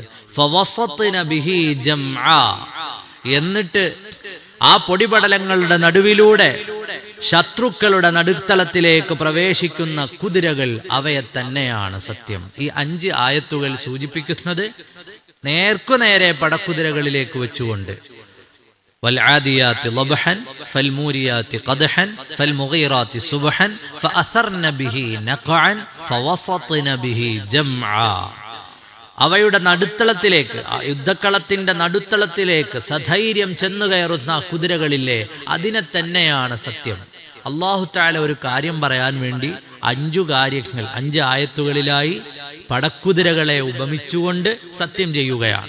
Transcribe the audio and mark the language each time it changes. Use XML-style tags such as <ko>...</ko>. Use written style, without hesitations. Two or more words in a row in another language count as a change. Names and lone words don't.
<ar>فوسطن به جمعا,</ar> <ml>എന്നിട്ട് ആ പൊടിപടലങ്ങളുടെ നടുവിലൂടെ ശത്രുക്കളുടെ നടുത്തളത്തിലേക്ക് പ്രവേശിക്കുന്ന കുതിരകൾ അവയെ തന്നെയാണ് സത്യം. ഈ 5 ആയത്തുകൾ സൂചിപ്പിക്കുന്നത് നേർക്കുനേരെ പടക്കുതിരകളിലേക്ക് വെച്ചുകൊണ്ട്</ml> <ar>والعاديات ضبحا فالموريات قدحا فالمغيرات صبحا فأثرن به نقعا فوسطن به جمعا.</ar> <ml>അവയുടെ നടുത്തളത്തിലേക്ക്, യുദ്ധക്കളത്തിന്റെ നടുത്തളത്തിലേക്ക് സധൈര്യം ചെന്നു കയറുന്ന കുതിരകളില്ലേ, അതിനെ തന്നെയാണ് സത്യം.</ml> <ar>الله تعالى</ar> <ml>ഒരു കാര്യം പറയാൻ വേണ്ടി 5 കാര്യങ്ങൾ 5 ആയത്തുകളിലായി പടക്കുതിരകളെ ഉപമിച്ചുകൊണ്ട് സത്യം ചെയ്യുകയാണ്.</ml>